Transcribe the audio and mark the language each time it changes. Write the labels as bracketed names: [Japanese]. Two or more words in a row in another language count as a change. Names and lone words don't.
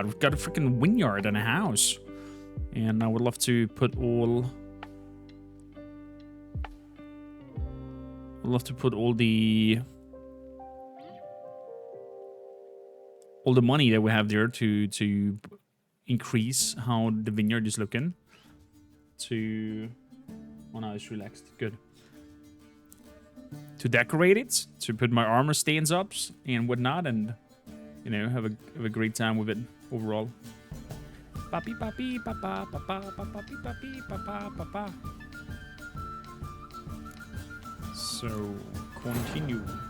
[English] We've got a freaking vineyard and a house. And I would love to put all the money that we have there to increase how the vineyard is looking. Oh, now it's relaxed. Good. To decorate it, to put my armor stains up and whatnot, and you know, have a great time with it overall. Papi papi papa papa papi papi papa papa. So continue.